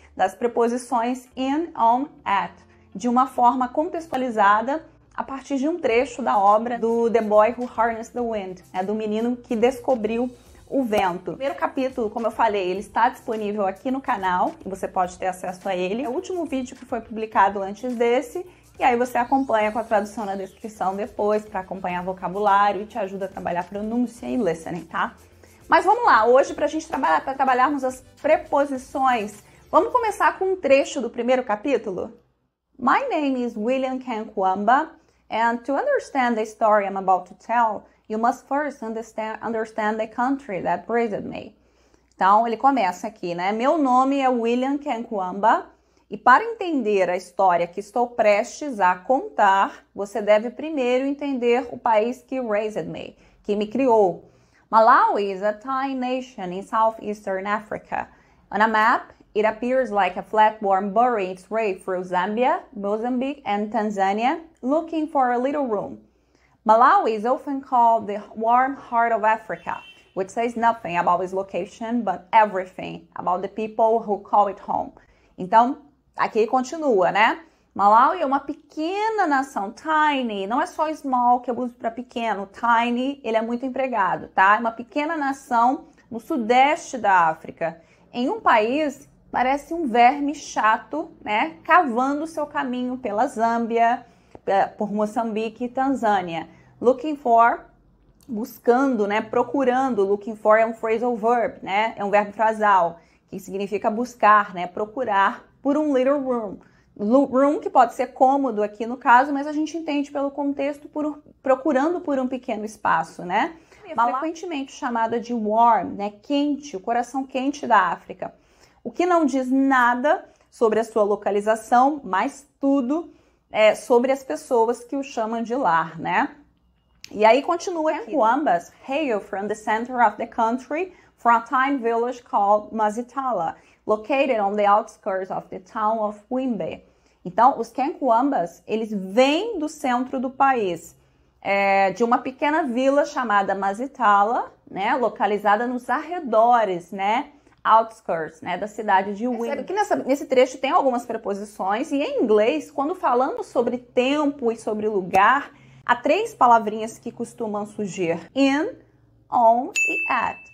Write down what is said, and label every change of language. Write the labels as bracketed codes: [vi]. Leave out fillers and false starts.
[pt] Das preposições in, on, at, de uma forma contextualizada a partir de um trecho da obra do The Boy Who Harnessed the Wind, do menino que descobriu o vento. O primeiro capítulo, como eu falei, ele está disponível aqui no canal e você pode ter acesso a ele. É o último vídeo que foi publicado antes desse e aí você acompanha com a tradução na descrição depois para acompanhar vocabulário e te ajuda a trabalhar pronúncia e listening, tá? Mas vamos lá, hoje para trabalharmos as preposições, vamos começar com um trecho do primeiro capítulo? [en] My name is William Kankwamba and to understand the story I'm about to tell, you must first understand the country that raised me. [pt] Então, ele começa aqui, né? Meu nome é William Kankwamba e para entender a história que estou prestes a contar, você deve primeiro entender o país que [en] raised me, [pt] que me criou. [en] Malawi is a tiny nation in southeastern Africa. On a map, It appears like a flatworm burying its way through Zambia, Mozambique, and Tanzania, looking for a little room. Malawi is often called the warm heart of Africa, which says nothing about its location, but everything about the people who call it home. [pt] Então, aqui continua, né? Malawi é uma pequena nação, tiny, não é só small que eu uso para pequeno, tiny, ele é muito empregado, tá? É uma pequena nação no sudeste da África, em um país parece um verme chato, né? Cavando seu caminho pela Zâmbia, por Moçambique e Tanzânia. [en] Looking for, [pt] buscando, né? Procurando. Looking for é um phrasal verb, né? É um verbo frasal, que significa buscar, né? Procurar por um little room. Room que pode ser cômodo aqui no caso, mas a gente entende pelo contexto procurando por um pequeno espaço, né? Frequentemente chamada de warm, né? Quente, o coração quente da África. O que não diz nada sobre a sua localização, mas tudo sobre as pessoas que o chamam de lar, né? E aí continua aqui. [en] Kenkuambas hail from the center of the country from a tiny village called Mazitala, located on the outskirts of the town of Wimbe. [pt] Então, os Kenkuambas, eles vêm do centro do país, de uma pequena vila chamada Mazitala, né? Localizada nos arredores, né? Outskirts, né, da cidade de Wimbe. Percebe que nesse trecho tem algumas preposições e em inglês, quando falamos sobre tempo e sobre lugar, há 3 palavrinhas que costumam surgir: in, on e at.